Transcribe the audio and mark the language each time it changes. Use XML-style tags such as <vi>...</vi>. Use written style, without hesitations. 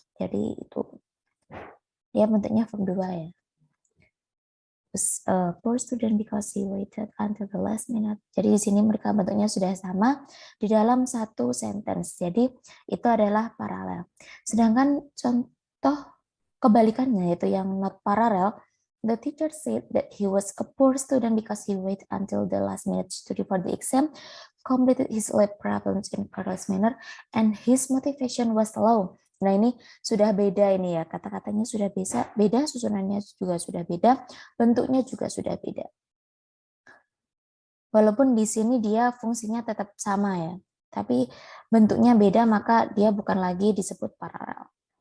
<id>Jadi itu ya bentuknya verb 2 ya.</id> <en>Poor student because he waited until the last minute.</en> <id>Jadi di sini mereka bentuknya sudah sama di dalam satu sentence. Jadi itu adalah paralel. Sedangkan contoh kebalikannya yaitu yang not parallel.</id> <en>The teacher said that he was a poor student because he waited until the last minute to study for the exam, completed his lab problems in careless manner, and his motivation was low.</en> <id>Nah, ini sudah beda ini ya, kata-katanya sudah beda, susunannya juga sudah beda, bentuknya juga sudah beda. Walaupun di sini dia fungsinya tetap sama ya, tapi bentuknya beda, maka dia bukan lagi disebut paralel.</id>